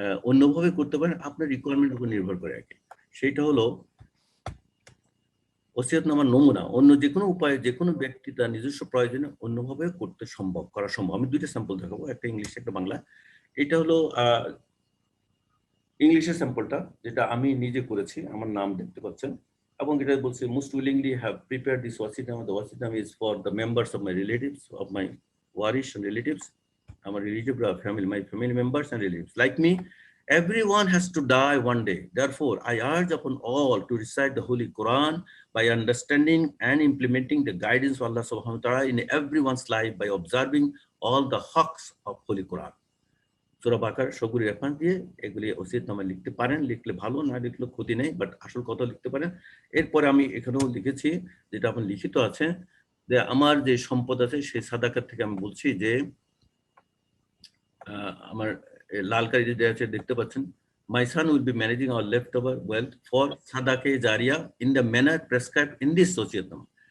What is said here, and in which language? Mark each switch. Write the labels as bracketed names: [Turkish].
[Bangla] অন্যভাবে করতে পারেন, আপনার রিকোয়ারমেন্টের উপর নির্ভর করে আর কি। সেটা হলো ওসিয়তনামার নমুনা অন্য যে কোনো উপায়ে যে কোনো ব্যক্তি তার নিজস্ব প্রয়োজনে অন্যভাবে করা সম্ভব। আমি দুইটা স্যাম্পল দেখাবো, একটা ইংলিশ একটা বাংলা। এটা হলো ইংলিশের স্যাম্পলটা, যেটা আমি নিজে করেছি, আমার নাম দেখতে পাচ্ছেন, এবং এটা বলছে [English] most willingly have prepared this wasitnama. The wasitnama is for the members of my relatives, of my warish and relatives, [Bangla] আমার [English] relative family, my family members and relatives. Like me, everyone has to die one day. Therefore, I urge upon all to recite the Holy Quran by understanding and implementing the guidance of Allah subhanahu wa ta'ala in everyone's life by observing all the haqs of Holy Quran. [Bangla] সূরা বাকারা সবগুলি reference দিয়ে এগুলি ওসিয়তনামা লিখতে পারেন, লিখলে ভালো, না লিখলে ক্ষতি নেই, বাট আসল কথা লিখতে পারেন। এরপরে আমি এখানেও লিখেছি, যেটা আপনার লিখিত আছে, যে আমার যে সম্পদ আছে সেই সাদাকাত থেকে আমি বলছি যে আমার লাল কালি যে আছে দেখতে পাচ্ছেন, [English] my son will be managing our leftover wealth for [Bangla] সাদাকে Zaria [English] in the manner prescribed in this [Bangla] ওসিয়তনামা।